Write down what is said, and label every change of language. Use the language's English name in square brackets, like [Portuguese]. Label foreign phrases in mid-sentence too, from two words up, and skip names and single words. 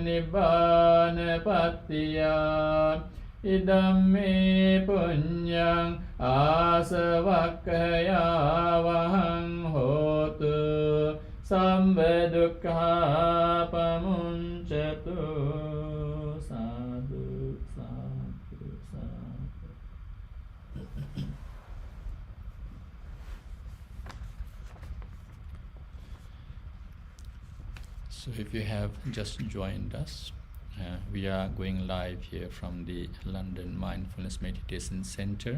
[Pali] නිබ්බානපත්තියා ඉදම්මේ පුඤ්ඤං ආසවක්ඛයාවහං හෝතු සම්බ දුක්ඛා පමුංචතු සාදු සාදු සාදු. [English] So if you have just joined us, we are going live here from the London Mindfulness Meditation Center.